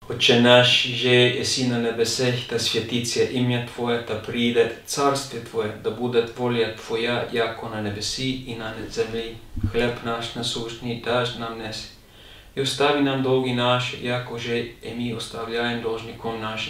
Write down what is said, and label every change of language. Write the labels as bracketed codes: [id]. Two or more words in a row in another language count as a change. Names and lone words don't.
[cu] Отче наш, же еси на небесех, да свети се имя Твое, да прииде царствие Твое, да буде воля Твоя, яко на небеси и на земли. Хлеб наш насущный даж нам днес. И остави нам долги наши, яко же и ми оставляем должником нашим.